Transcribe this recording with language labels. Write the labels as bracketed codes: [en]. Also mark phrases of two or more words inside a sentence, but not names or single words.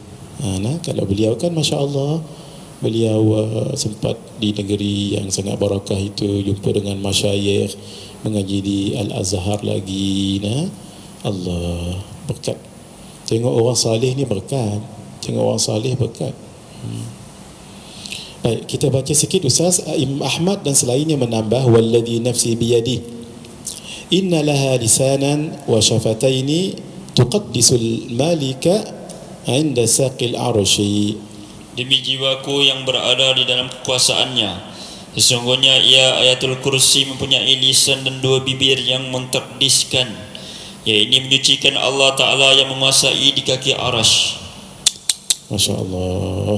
[ms] Kalau beliau kan [ar] ما شاء الله, [ms] beliau sempat di negeri yang sangat barakah itu, jumpa dengan masyayikh, mengaji di Al-Azhar lagi. Allah berkat. Tengok orang salih ni berkat. Baik, kita baca sikit Ustaz. Imam Ahmad dan selainnya menambah [ar] والذي نفسي بيده إن لها لسانا وشفتين تقدس الملك عند ساق العرش. [ms] Demi jiwaku yang berada di dalam kekuasaannya, sesungguhnya ia Ayatul Kursi mempunyai lisan dan dua bibir yang mentakdiskan, yaitu menyucikan Allah Ta'ala yang menguasai di kaki arasy. [ar] ما شاء الله.